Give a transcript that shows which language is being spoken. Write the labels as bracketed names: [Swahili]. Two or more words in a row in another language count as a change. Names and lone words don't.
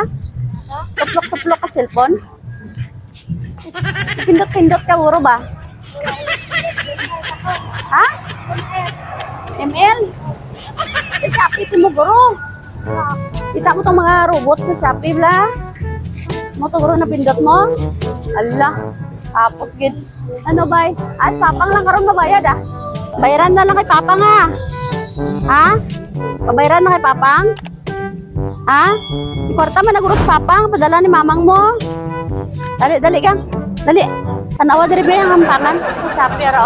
[Hiligaynon] Tuplok-tuplok ka cellphone? Pindot-pindot ka guro ba? Ha? ML? Sa Shopee mo guro. Kita mo itong mga robot sa Shopee bla. Mo to guro na pindot mo. Ala. Tapos gid. Ano bay? As papang lang karon mabayad ah. Bayaran na lang kay papang ah. Ha? Pabayaran na kay papang? Ha? Ikwarta man naguro sa papang, padala ni mamang mo. Dali kang. Dali. Tanawa diri ba ang hampangan sa Shopee ara oh.